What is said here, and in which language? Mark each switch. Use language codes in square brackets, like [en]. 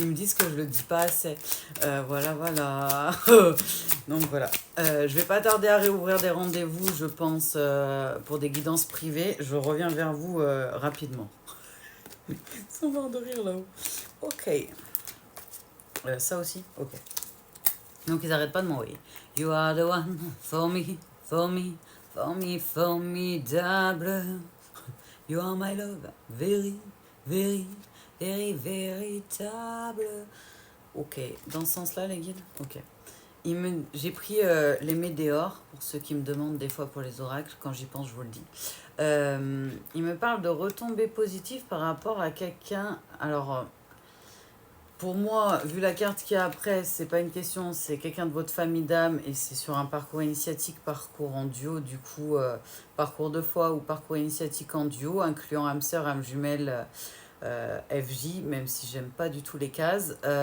[fr] Ils me disent que je le dis pas assez. Voilà. Donc voilà. Je vais pas tarder à réouvrir des rendez-vous, je pense, pour des guidances privées. Je reviens vers vous rapidement. Ils sont morts de rire là-haut. Ok. Ça aussi? Ok. Donc ils arrêtent pas de m'envoyer. [en] You are the one for me, for me, for me, formidable. You are my love, very, very, very, véritable. Ok. [fr] Dans ce sens-là, les guides? Ok. J'ai pris les météores, pour ceux qui me demandent des fois pour les oracles, quand j'y pense je vous le dis. Il me parle de retombées positives par rapport à quelqu'un. Alors, pour moi, vu la carte qu'il y a après, c'est pas une question, c'est quelqu'un de votre famille d'âme et c'est sur un parcours initiatique, parcours en duo, du coup, parcours de foi ou parcours initiatique en duo, incluant âme sœur, âme jumelle, FJ, même si j'aime pas du tout les cases.